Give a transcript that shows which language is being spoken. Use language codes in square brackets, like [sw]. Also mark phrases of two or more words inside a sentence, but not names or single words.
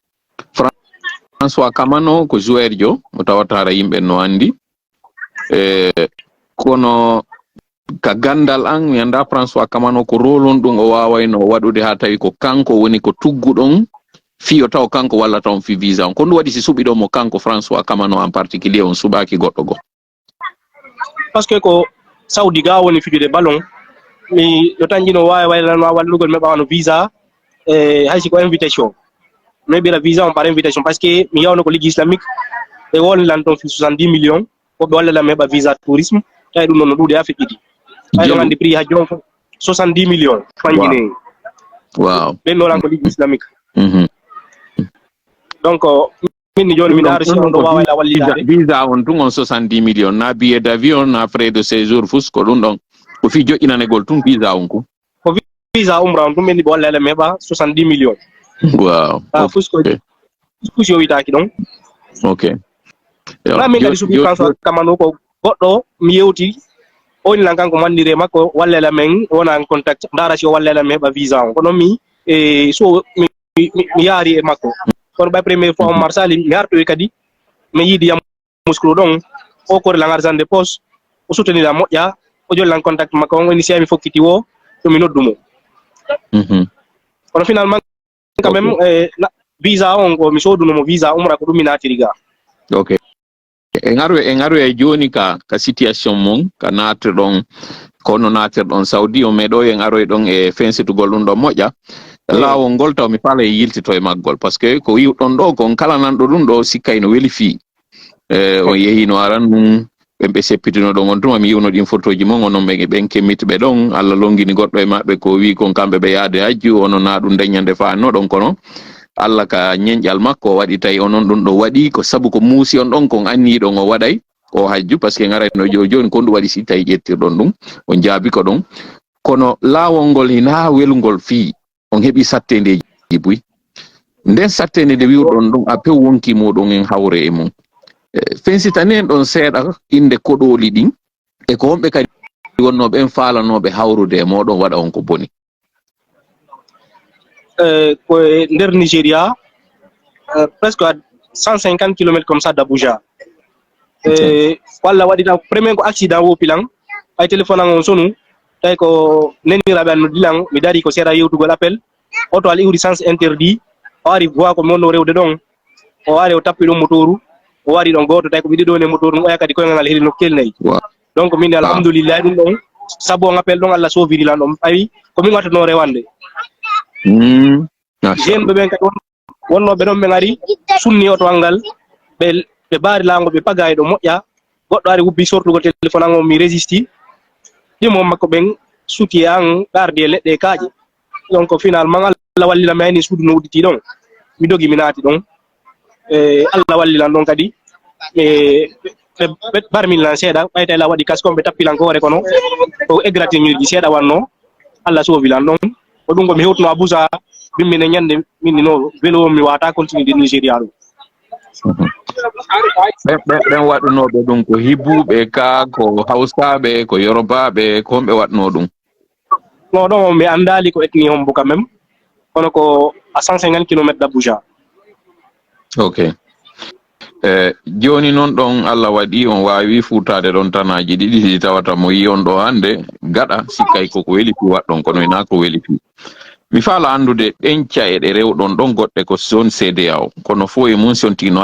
[ff] ko joueur jo mo tawatara yimɓe no andi kono ka gandal an mi anda François Kamano ko rôle on ɗum o wawayno waɗude ha tawi ko kanko woni ko tugguɗon fiyo taw kanko wallata on fi visa on ko ɗum waɗi si suɓiɗo mo kanko François Kamano [fr] en particulier [ff] on suɓaki goɗɗo go [fr] parce que [ff] ko Saudi ga woni fijude ballon mi ɗo tan jino wawi waylano wallugol mi ɓawano visa haysi ko invitation mi heɓira visa on [fr] par invitation par ce que [ff] mi yawno ko [fr] ligue islamique [ff] e wonlan toon fi 70 millions woɓɓe wallalam mi heɓa [fr] visa tourisme [ff] tawi ɗum noon no ɗuuɗe ha feƴƴiɗi ɓay ɗon andi prix ha jon 70 millions fanjine wow ɓennolan ko [fr] ligue islamique [ff] donc min ni joni mi daaro si on ɗo wawayla wallitade visa on tun on 70 millions na [fr] billet d'avion [ff] na [fr] frais de séjour [ff] fus ko ɗum ɗon ko fi joƴƴinanegol tun visa on ko visa umra on ɗum ɓenni ɓe wallala mi heɓa 70 millions wow fusko yo witaki ɗon ok na min kadi suɓi François Kamano ko goɗɗo mi yewti oni lan kanko mandire makko wallela men wona contact dara si o wallela mi heɓa visa on kono mi so mi yaari e makko kono ɓay [fr] premiére fois [ff] o marsali mi artoy kadi mi yiidi Yamoussoukro ɗon o kore lan [fr] argent de poche [ff] o soutenira moƴƴa o jollan contact makko on ini si mi fokkiti wo to mi noddumo kono [fr] finalement quand même [ff] visa on ko mi sodunomo visa umra ko ɗum mi natiri ga ok en aru e joni ka situation mon ka natirɗon kono natirɗon Saudi o meɗo en aroy ɗon e fensitugol ɗum ɗon moƴƴa lawol ngol taw mi faala e yiltito e maggol [fr] par ce que [ff] ko wiwɗon ɗo kon kala nanɗo ɗum ɗo sikkay no weli fii on yehi no aran ɗum ɓen ɓe seppitino ɗon on tuma mi yiwno ɗin photoji mon onon ɓen kemmitɓe ɗon Allah longini goɗɗo e maɓɓe ko wi kon kamɓe ɓe yaade hajju onon na ɗum daññande faanno ɗon kono Allah ka ñeñƴal makko o waɗi tawi onon ɗum ɗo waɗi ko sabu ko muusi on ɗon kon anniɗon o waɗay o hajju [fr] par ce que [ff] garayno joni kon ɗum waɗi si tawi ƴettirɗon ɗum on jaabi ko ɗon kono laawol ngol hina welgol fii on heɓi sattendeji buy nden sattende nde wiwɗon ɗum a pew wonki muɗum en hawre e mum fensitani en ɗon seeɗa inde koɗoli ɗin e ko wonɓe kadi wonnoɓe en faalanoɓe hawrude e moɗon waɗa on ko boni ko nder Nigeria [fr] presque à 150 km comme ça d'Abuja [ff] walla waɗi ɗan premier ko accident wo pilan ay téléphone an on sonu tawi ko neniraɓe an no dilan mi dari ko seeɗa yewtugol appel oto al iwri [fr] sens interdit [ff] o wari voix ko mi wonno rewde ɗon o wari o tappi ɗum motoru o wari ɗon goto tawi ko ɓiɗi ɗo ne motoru ɗum oya kadi koyngal ngal heeli no kelnayi donc min alhamdoulillahi ɗum ɗon saabu on appel ɗon Allah soviri lan ɗon ɓawi komin wattano rewande jeune ɓe ɓen kadi wonnoɓe ɗon ɓe gari sunni oto al ngal ɓe baari laango ɓe pagayi ɗo moƴƴa goɗɗo ari wubbi sortugol téléphone an o mi résisti ɗimo makko ɓen suti an ɓardi e leɗɗe kaaƴe donc finalement Allah wallila mi hayni suudu no udditi ɗon mi dogi mi naati ɗon Allah wallilan ɗon kadi ɓe barmilan seeɗa ɓayta la waɗi kaske on ɓe tappilan ko hoore kono ko égratignure ji seeɗa wanno Allah sowilan ɗon ko ɗum ko mi hewtuno Abuja bimmine ñande minnino welo mi wata [fr] continue de Nigéria [ff] ɗo ɓen waɗunoɓe ɗum ko hibbuɓe ka ko hawsaɓe ko yorubaɓe ko homɓe waɗno ɗum non ɗon mi andali ko ethnie hombo [fr] quand même [ff] kono ko [fr] à 150 km d'Abuja [ff] ok joni noon ɗon Allah waɗi on wawi futade ɗon tanaji ɗiɗi ɗi tawata mo yi on ɗo hande gaɗa sikkay koko weli fi waɗɗon kono ina ko weli fi mi faala andude ɗen cayeɗe rewɗon ɗon goɗɗe ko zone CEDEAO kono fo e mum son tino